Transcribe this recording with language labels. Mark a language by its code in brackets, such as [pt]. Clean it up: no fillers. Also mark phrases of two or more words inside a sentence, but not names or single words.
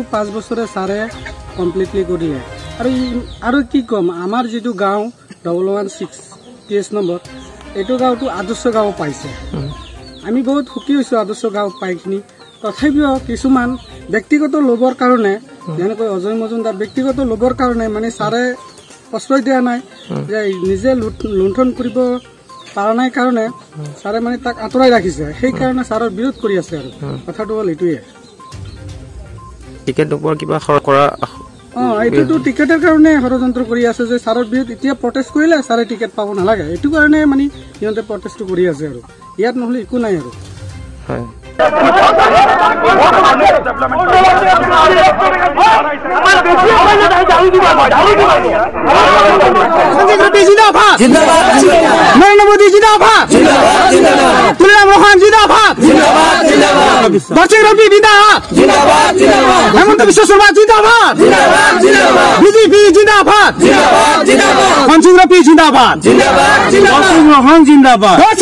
[as] 5 বছৰে ছাৰে কমপ্লিটলি কৰিলে আৰু কি কম আমাৰ যেটো গাঁও 116 কেছ নম্বৰ এটো গাঁওটো আদৰ্শ গাঁও পাইছে আমি বহুত সুখী হৈছো আদৰ্শ গাঁও পাইখিনি তথাপিও কিছুমান ব্যক্তিগত লোভৰ কাৰণে যেনেকৈ অজয় মজুমদাৰ ব্যক্তিগত লোভৰ কাৰণে মানে ছাৰে প্ৰশ্ৰয় দিয়া নাই যে নিজে লুণ্ঠন কৰিব পাৰা নাই কাৰণে ছাৰে মানে তাক আঁতৰাই ৰাখিছে সেই কাৰণে ছাৰৰ বিৰোধ কৰি আছে আৰু কথাটো হ'ল এইটোৱে টিকেট ওপৰ কিবা খৰচ কৰা এইটো টিকেটৰ কাৰণে ষড়যন্ত্ৰ কৰি আছে যে ছাৰৰ বিৰুদ্ধে এতিয়া প্ৰটেষ্ট কৰিলে ছাৰে টিকেট পাব নালাগে এইটো কাৰণে মানে সিহঁতে প্ৰটেষ্ট কৰি আছে আৰু ইয়াত নহলে একো নাই আৰু হয় [hi] नरेंद्र मोदी जिंदाबाद जिंदाबाद हेमंत विश्व शर्मा जिंदाबाद बीजेपी जिंदाबाद खनसिं रंपि जिंदाबाद जिंदाबाद